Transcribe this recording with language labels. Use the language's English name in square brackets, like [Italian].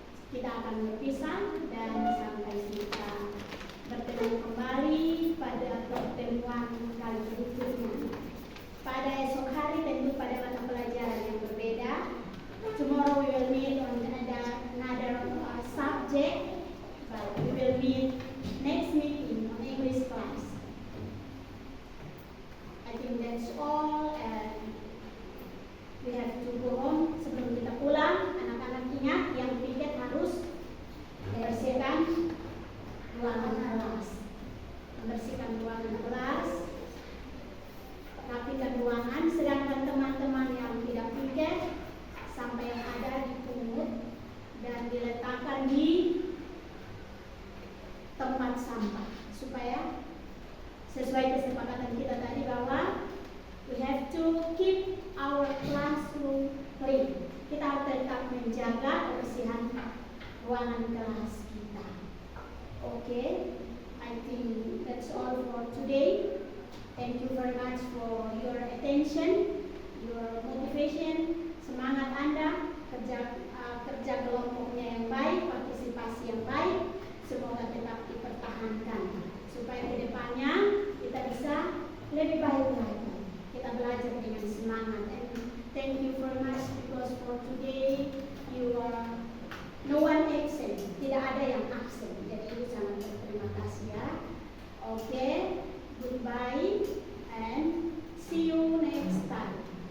[Indonesian] Kita akan berpisah dan sampai kita bertemu kembali pada pertemuan kali berikutnya. Pada esok hari tentu pada mata pelajaran yang berbeda. [English] Tomorrow we will meet on another subject, but we will meet next meeting on English class. I think that's all, and we have to go home. [Indonesian] Sebelum kita pulang, anak-anak ingat yang piket harus membersihkan ruangan kelas. Membersihkan ruangan kelas, rapikan ruangan, sedangkan teman-teman yang tidak piket sampai yang ada dipungut dan diletakkan di tempat sampah supaya sesuai kesepakatan kita tadi bahwa [English] we have to keep our classroom clean. [Indonesian] Kita harus tetap menjaga kebersihan ruangan kelas kita. [English] Okay, I think that's all for today. Thank you very much for your attention, your motivation, [Indonesian] semangat Anda, kerja kelompoknya yang baik, [English] partisipasi yang baik. [Indonesian] Semoga tetap dipertahankan supaya kedepannya kita bisa lebih baik lagi. Kita belajar dengan semangat. [English] And thank you very much because for today you are no one absent. [Indonesian] Tidak ada yang absen. Jadi Ibu sangat berterima kasih ya. [English] Okay, goodbye and see you next time.